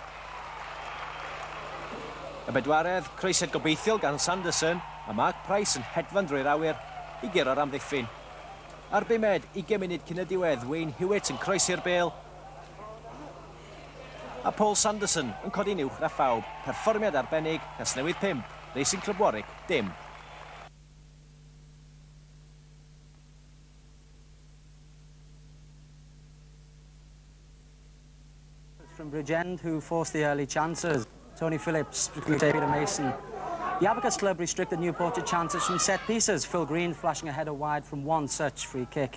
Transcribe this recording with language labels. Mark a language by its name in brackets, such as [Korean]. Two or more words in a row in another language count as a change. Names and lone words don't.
[Welsh] Y bedwaredd, croesed gobeithiol gan Sanderson, a Mark Price yn hedfan drwy'r awyr I guro'r amddiffyn. Ar bumed, 20 munud cyn y diwedd, Wayne Hewitt yn croesi'r bêl. A Paul Sanderson yn codi uwch na phawb. Perfformiad arbennig, Casnewydd 5, Racing Club Warwick, dim. [English] From Bridgend, who forced the early chances. Tony Phillips, Peter Mason. The Advocates Club restricted Newport to chances from set pieces, Phil Green flashing a header wide from one such free kick.